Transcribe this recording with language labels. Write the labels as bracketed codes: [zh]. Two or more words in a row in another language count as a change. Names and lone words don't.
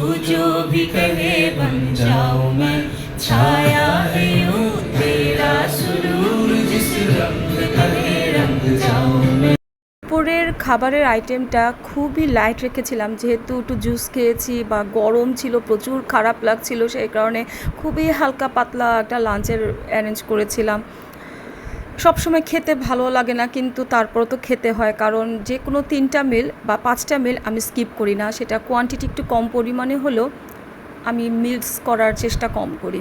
[hi] जो भी कहे बन जाऊं मैं, छाया है यूं तेरा सुरूर, जिस रंग कहे रंग जाऊं मैं। [bn] দুপুরের খাবারের আইটেমটা খুবই লাইট রেখেছিলাম, যেহেতু একটু জুস খেয়েছি বা গরম ছিল, প্রচুর খারাপ লাগছিল, সেই কারণে খুবই হালকা পাতলা একটা লাঞ্চের অ্যারেঞ্জ করেছিলাম। সবসময় খেতে ভালো লাগে না, কিন্তু তারপর তো খেতে হয়, কারণ যে কোনো 3টা মিল বা 5টা মিল আমি স্কিপ করি না, সেটা কোয়ান্টিটি একটু কম পরিমাণে হলেও আমি মিক্স করার চেষ্টা কম করি।